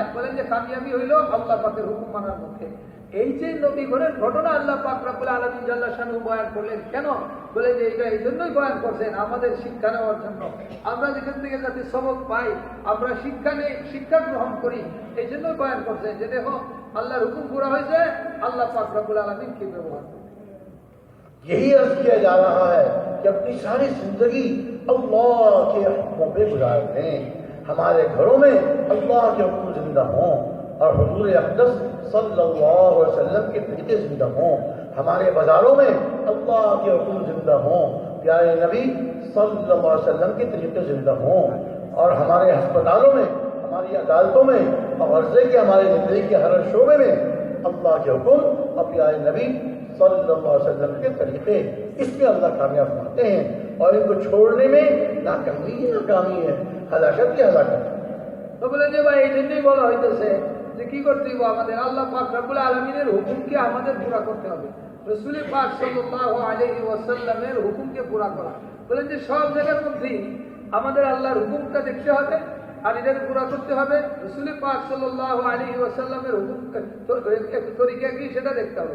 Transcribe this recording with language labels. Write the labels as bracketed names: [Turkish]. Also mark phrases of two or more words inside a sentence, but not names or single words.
[Bangla] বলেন যে কামিয়াবি হইল আল্লাহ পাকের হুকুম মানার মধ্যে। এই যে নবীগণের ঘটনা আল্লাহ পাক [Arabic] ربّ العالمين جلّ شأنه [Bangla] বয়ান করলেন, কেন? বলে যে এটা এই জন্যই বয়ান করছেন আমাদের শিক্ষা নেওয়ার জন্য, আমরা যেখান থেকে যাতে সবক পাই, আমরা শিক্ষা গ্রহণ করি, এই জন্যই বয়ান করছেন যে দেখো আল্লাহর হুকুম পুরা হয়েছে, আল্লাহ পাক [Arabic] ربّ العالمين [Bangla] কি ব্যবহার করে। [Urdu] یہی عرض کیا جا رہا ہے کہ اپنی ساری زندگی اللہ کے حکموں پہ گزار دیں، ہمارے گھروں میں اللہ کے حکم زندہ ہوں اور حضور اقدس [Arabic] صلی اللہ علیہ وسلم [Urdu] کے طریقے زندہ ہوں، ہمارے بازاروں میں اللہ کے حکم زندہ ہوں، پیارے نبی [Arabic] صلی اللہ علیہ وسلم [Urdu] کے طریقے زندہ ہوں، اور ہمارے ہسپتالوں میں، ہماری عدالتوں میں اور غرضے کے ہمارے زندگی کے ہر شعبے میں اللہ کے حکم اور پیارے نبی [Arabic] صلی اللہ علیہ وسلم [Urdu] کے طریقے، اس میں اللہ کامیاب فرماتے ہیں، اور ان کو چھوڑنے میں ناکامی ہے، ہلاکت کی ہلاکت۔ [Bangla] তো বলে যে ভাই এই জন্যই বলা হইতেছে যে কি করতে হবে, আমাদের আল্লাহ পাক [Arabic] ربّ العالمين [Bangla] হুকুমকে আমাদের পুরা করতে হবে, রাসূল পাক [Arabic] صلّى الله عليه وسلّم [Bangla] হুকুমকে পুরা করা। বলেন যে সব জায়গার মধ্যেই আমাদের আল্লাহর হুকুমটা দেখতে হবে আর এটাকে পুরা করতে হবে, রাসূল পাক [Arabic] صلّى الله عليه وسلّم [Bangla] হুকুম তরিকা কি সেটা দেখতে হবে।